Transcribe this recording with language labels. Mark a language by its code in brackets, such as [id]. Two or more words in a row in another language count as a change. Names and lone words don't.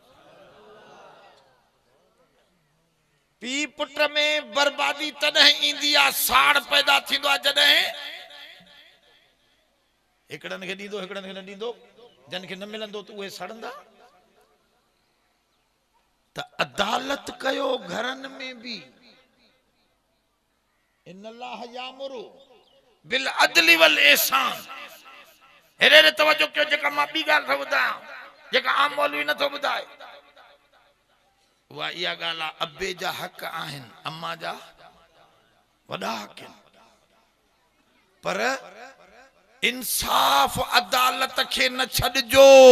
[sd] पी पुट में बर्बादी तॾहिं ईंदी आ, साड़ पैदा थींदो आ जॾहिं हिकड़नि खे ॾींदो हिकड़नि खे न ॾींदो, जन खे न मिलंदो त उहे सड़ंदा। त अदालत कयो घरन में भी। [ar] إن الله يأمر بالعدل والإحسان. [sd] हेरे तवज्जो कयो, जेका मां ॿी ॻाल्हि थो ॿुधायां, जेका आम मौलवी नथो ॿुधाए, उहा इहा ॻाल्हि आहे अबे जा हक़ आहिनि, अम्मा जा वॾा हक़ आहिनि, पर इंसाफ़ अदालत के न छॾिजो।